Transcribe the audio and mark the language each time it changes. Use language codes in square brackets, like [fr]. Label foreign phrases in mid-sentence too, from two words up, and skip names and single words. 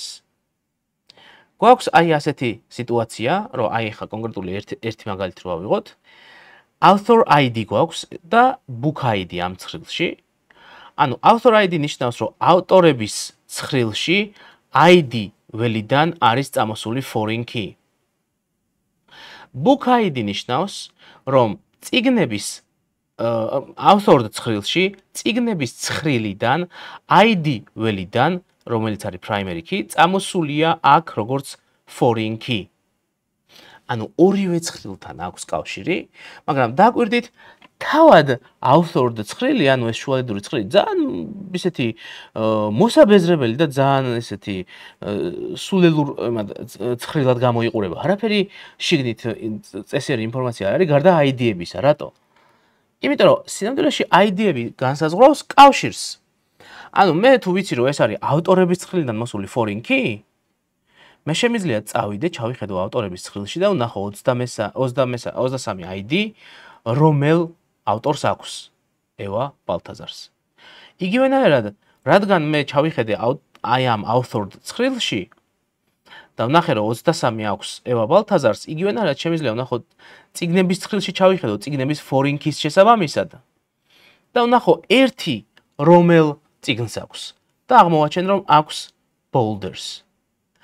[ka] გვაქვს აი ასეთი სიტუაცია, რომ აი ხა კონკრეტული ერთი მაგალითი რო ავიღოთ. [en] Author ID [ka] გვაქვს და [en] book ID [ka] ამ ცხრილში. ანუ [en] author ID [ka] ნიშნავს, რომ ავტორების ცხრილში ID ველიდან არის წამოსული [en] foreign key. Book ID [ka] ნიშნავს, რომ წიგნების author ცხრილში წიგნების ცხრილიდან ID ველიდან, რომელიც არის [en] primary key, [ka] წამოსულია აქ როგორც [en] foreign key. [ka] ანუ ორივე ცხრილთან აქვს კავშირი, მაგრამ დაგვირდით თავად author ცხრილი, ანუ ეს შუალედური ცხრილი, ძალიან ისეთი მოსაბეზრებელი და ძალიან ესეთი სულელურ ცხრილად გამოიყურება. არაფერი შიგნით წესიერი ინფორმაცია არ არის გარდა ID-ებისა, რატო? იმიტომ რომ სინამდვილეში ID-ები განსაზღვრავს კავშირს. ანუ მე თუ ვიცი რომ ეს არის ავტორების ცხრილიდან მოსული [en] foreign key, [ka] მე შემიძლია წავიდე, ჩავიხედო ავტორების ცხრილში და ვნახო 23 ID, რომელ ავტორს აქვს ევა ბალთაზარს. იგივენაირად, რადგან მე ჩავიხედე აი ამ author ცხრილში და ვნახე რომ 23 აქვს ევა ბალთაზარს, იგივენაირად შემიძლია ვნახო წიგნების ცხრილში ჩავიხედო წიგნების [en] foreign keys [ka] შესაბამისად და ვნახო ერთი რომელ წიგნს აქვს და აღმოვაჩენ რომ აქვს boulders.